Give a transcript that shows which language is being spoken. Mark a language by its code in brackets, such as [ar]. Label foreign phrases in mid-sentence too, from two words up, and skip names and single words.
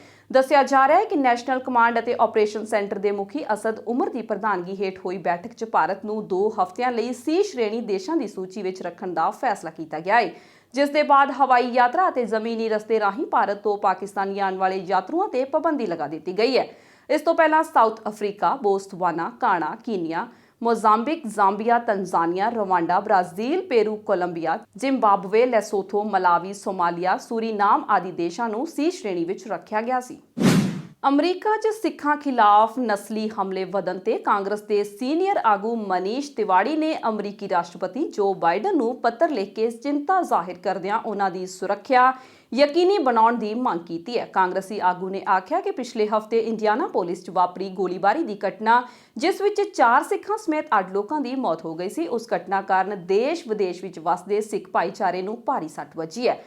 [pa] ਦੱਸਿਆ ਜਾ ਰਿਹਾ ਹੈ ਕਿ ਨੈਸ਼ਨਲ ਕਮਾਂਡ ਅਤੇ ਆਪਰੇਸ਼ਨ ਸੈਂਟਰ ਦੇ ਮੁਖੀ ਅਸਦ ਉਮਰ ਦੀ ਪ੍ਰਧਾਨਗੀ ਹੇਠ ਹੋਈ ਬੈਠਕ 'ਚ ਭਾਰਤ ਨੂੰ 2 ਹਫ਼ਤਿਆਂ ਲਈ ਸੀ ਸ਼੍ਰੇਣੀ ਦੇਸ਼ਾਂ ਦੀ ਸੂਚੀ ਵਿੱਚ ਰੱਖਣ ਦਾ ਫੈਸਲਾ ਕੀਤਾ ਗਿਆ ਹੈ, ਜਿਸ ਦੇ ਬਾਅਦ ਹਵਾਈ ਯਾਤਰਾ ਅਤੇ ਜ਼ਮੀਨੀ ਰਸਤੇ ਰਾਹੀਂ ਭਾਰਤ ਤੋਂ ਪਾਕਿਸਤਾਨ ਜਾਣ ਵਾਲੇ ਯਾਤਰੂਆਂ ਤੇ ਪਾਬੰਦੀ ਲਗਾ ਦਿੱਤੀ ਗਈ ਹੈ। ਇਸ ਤੋਂ ਪਹਿਲਾਂ ਸਾਊਥ ਅਫਰੀਕਾ, ਬੋਤਸਵਾਨਾ, ਕਾਣਾ, ਕੀਨੀਆ, मोजाम्बिक, जाम्बिया, तंजानिया, रवांडा, ब्राजील, पेरू, कोलंबिया, जिम्बाब्वे, लेसोथो, मलावी, सोमालिया, सूरीनाम ਆਦਿ ਦੇਸ਼ਾਂ ਨੂੰ ਸੀ ਸ਼੍ਰੇਣੀ ਵਿਚ ਰਖਿਆ ਗਿਆ ਸੀ। ਅਮਰੀਕਾ 'ਚ ਸਿੱਖਾਂ ਖਿਲਾਫ ਨਸਲੀ ਹਮਲੇ ਵਧਣ ਤੇ ਕਾਂਗਰਸ ਦੇ ਸੀਨੀਅਰ ਆਗੂ ਮਨੀਸ਼ ਤਿਵਾੜੀ ਨੇ ਅਮਰੀਕੀ ਰਾਸ਼ਟਰਪਤੀ ਜੋ ਬਾਈਡਨ ਨੂੰ ਪੱਤਰ ਲਿਖ ਕੇ ਚਿੰਤਾ ਜ਼ਾਹਿਰ ਕਰਦਿਆਂ ਉਹਨਾਂ ਦੀ ਸੁਰੱਖਿਆ ਯਕੀਨੀ ਬਣਾਉਣ ਦੀ ਮੰਗ ਕੀਤੀ ਹੈ। ਕਾਂਗਰਸੀ ਆਗੂ ਨੇ ਆਖਿਆ ਕਿ ਪਿਛਲੇ ਹਫ਼ਤੇ ਇੰਡੀਆਨਾਪੋਲਿਸ 'ਚ ਵਾਪਰੀ ਗੋਲੀਬਾਰੀ ਦੀ ਘਟਨਾ, ਜਿਸ ਵਿੱਚ 4 ਸਿੱਖਾਂ ਸਮੇਤ 8 ਲੋਕਾਂ ਦੀ ਮੌਤ ਹੋ ਗਈ ਸੀ, ਉਸ ਘਟਨਾ ਕਾਰਨ ਦੇਸ਼-ਵਿਦੇਸ਼ ਵਿੱਚ ਵਸਦੇ ਸਿੱਖ ਭਾਈਚਾਰੇ ਨੂੰ ਭਾਰੀ ਸੱਟ ਵੱਜੀ ਹੈ।